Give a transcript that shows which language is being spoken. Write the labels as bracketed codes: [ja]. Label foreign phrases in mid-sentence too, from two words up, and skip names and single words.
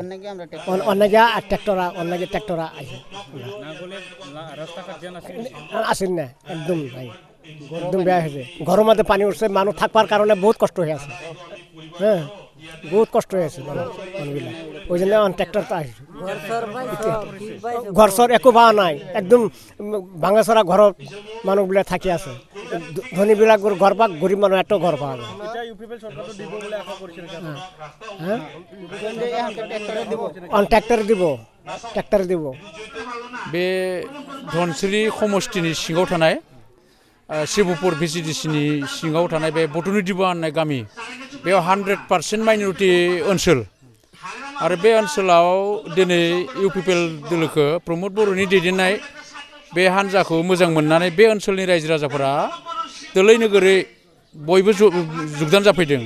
[bn] অনেকে ট্রাক্টরা আছে, আসেন না, একদম নাই, একদম বেয়া হয়েছে। ঘরের মধ্যে পানি উঠছে, মানুষ থাকবার কারণে বহুত কষ্ট হয়ে আছে। হ্যাঁ, বহুত কষ্ট হয়ে আছে মানুষগুলা, ওই জন্য ট্রাক্টরটা আসছে। ঘর সর একো পাওয়া নাই, [as] একদম ভাঙাচরা ঘৰত মানুহবিলাক থাকি আছে। ধনীবিলাক ঘৰ পাক, [bn] গরিব মানুষ একটা ঘর পাওয়া যায়। ট্রাক্টর দিব। [brx] बे धनसिरी समष्टिनि सिङाव थानाय शिवपुर भिसिडिसिनि सिङाव थानाय बे बटुनिदिबा होननाय गामि, बेयाव 100% माइनरिटि ओनसोल। आरो बे ओनसोलाव दिनै इउपिपिएल दोलोखौ प्रमोद बर'नि दैदेननाय बे हान्जाखौ मोजां मोननानै बे ओनसोलनि रायजो राजाफोरा दोलै नोगोरै बयबो जुगदान जाफैदों।